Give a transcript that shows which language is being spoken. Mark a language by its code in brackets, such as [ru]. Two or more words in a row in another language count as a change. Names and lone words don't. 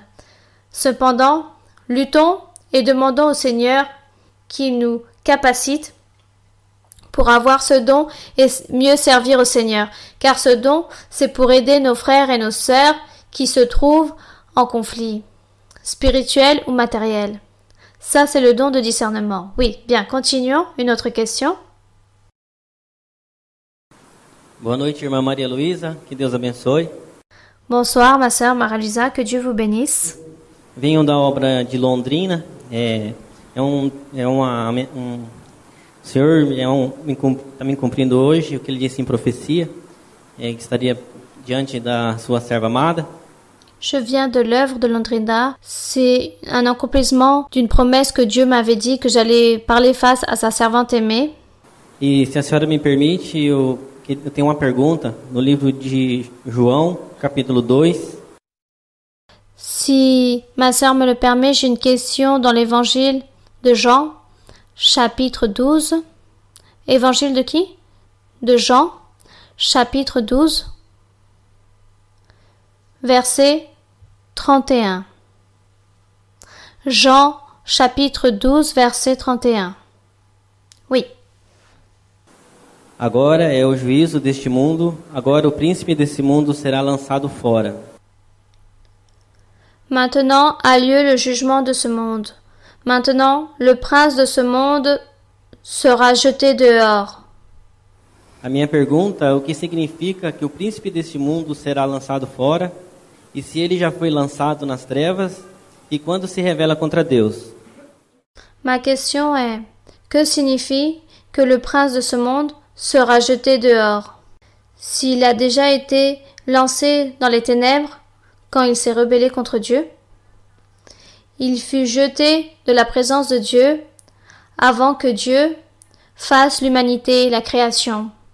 [fr] Cependant, luttons et demandons au Seigneur qu'il nous capacite pour avoir ce don et mieux servir au Seigneur. Car ce don, c'est pour aider nos frères et nos sœurs qui se trouvent en conflit, spirituel ou matériel. Ça, c'est le don de discernement. Oui, bien, continuons. Une autre question. [pt] Boa noite, irmã Maria Luísa. Que Deus abençoe. [fr] Bonsoir, ma sœur Maria-Luisa, que Dieu vous bénisse. [pt] Venho da obra de Londrina. O senhor está me cumprindo hoje o que ele disse em profecia, que estaria diante da sua serva amada. [fr] Je viens de l'œuvre de Londrina. C'est un accomplissement d'une promesse que Dieu m'avait dit que j'allais parler face à sa servante aimée. [pt] E se a senhora me permite, eu tenho uma pergunta no livro de João, capítulo 2. [fr] Si ma sœur me le permet, j'ai une question dans l'évangile de Jean, chapitre 12. Évangile de qui? De Jean, chapitre 12, verset 31. Jean, chapitre 12, verset 31. Oui. [pt] Agora é o juízo deste mundo, agora o príncipe desse mundo será lançado fora. [fr] Maintenant a lieu le jugement de ce monde. Maintenant, le prince de ce monde sera jeté dehors. [pt] A minha pergunta é o que significa que o príncipe deste mundo será lançado fora, e se ele já foi lançado nas trevas, e quando se revela contra Deus? [fr] Ma question est, que signifie que le prince de ce monde sera jeté dehors? S'il a déjà été lancé dans les ténèbres quand il s'est rebellé contre Dieu, il fut jeté de la présence de Dieu avant que Dieu fasse l'humanité, la création.